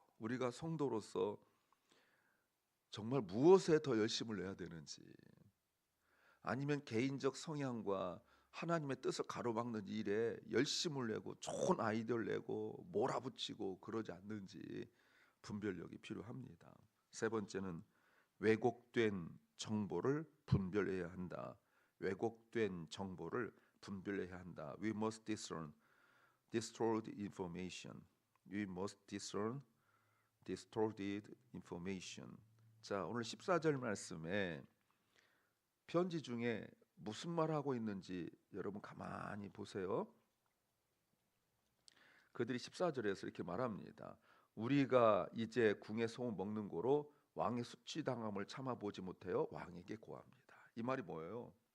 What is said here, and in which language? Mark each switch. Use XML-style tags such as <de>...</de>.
<ko>우리가 성도로서 정말 무엇에 더 열심을 내야 되는지 아니면 개인적 성향과 하나님의 뜻을 가로막는 일에 열심을 내고 좋은 아이디어를 내고 몰아붙이고 그러지 않는지 분별력이 필요합니다. 세 번째는 왜곡된 정보를 분별해야 한다. 왜곡된 정보를 분별해야 한다.</ko> <en>We must discern distorted information. We must discern distorted information.</en> <ko>자, 오늘 14절 말씀에 편지 중에 무슨 말 하고 있는지 여러분 가만히 보세요. 그들이 14절에서 이렇게 말합니다. 우리가 이제 궁의 소금 먹는 고로 왕의 수치당함을 참아보지 못하여 왕에게 고합니다. 이 말이 뭐예요?</ko>